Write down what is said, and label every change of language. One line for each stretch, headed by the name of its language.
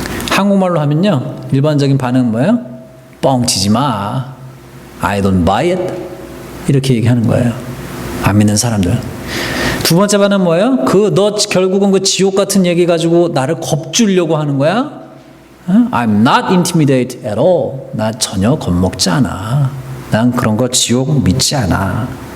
Korean: 한국말로 하면요, 일반적인 반응은 뭐예요? 뻥치지 마.
English: I don't buy it.
Korean: 이렇게 얘기하는 거예요. 안 믿는 사람들. 두 번째 반응은 뭐예요? 너 결국은 그 지옥 같은 얘기 가지고 나를 겁주려고 하는 거야?
English: I'm not intimidated at all.
Korean: 나 전혀 겁먹지 않아. 난 그런 거 지옥 믿지 않아.